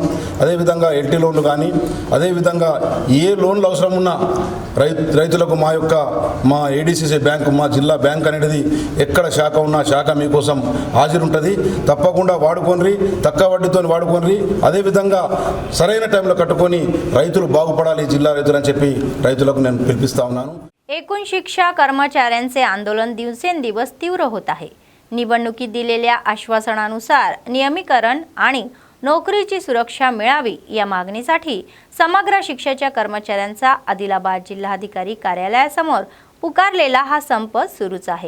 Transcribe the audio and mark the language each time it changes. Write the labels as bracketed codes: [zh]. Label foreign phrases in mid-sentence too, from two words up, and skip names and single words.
[te] అదేవిధంగా [en] LT loans [te] కానీ, అదేవిధంగా ఏ లోన్లు అవసరం ఉన్నా రైతులకు మా ఏడీసీసీ బ్యాంకు, మా జిల్లా బ్యాంక్ అనేది ఎక్కడ శాఖ ఉన్నా శాఖ మీకోసం హాజరుంటుంది. తప్పకుండా వాడుకోండి, తక్కువ వడ్డీతో వాడుకోండి. అదేవిధంగా సరైన టైంలో కట్టుకొని రైతులు బాగుపడాలి, జిల్లా రైతులు అని చెప్పి రైతులకు నేను పిలిపిస్తా ఉన్నాను. [mr] एकूण शिक्षा कर्मचाऱ्यांचे आंदोलन दिवसेंदिवस तीव्र होत आहे. निवडणुकीत दिलेल्या आश्वासनानुसार नियमीकरण आणि नोकरीची सुरक्षा मिळावी या मागणीसाठी समग्र शिक्षाच्या कर्मचाऱ्यांचा आदिलाबाद जिल्हाधिकारी कार्यालयासमोर पुकारलेला हा संप सुरूच आहे।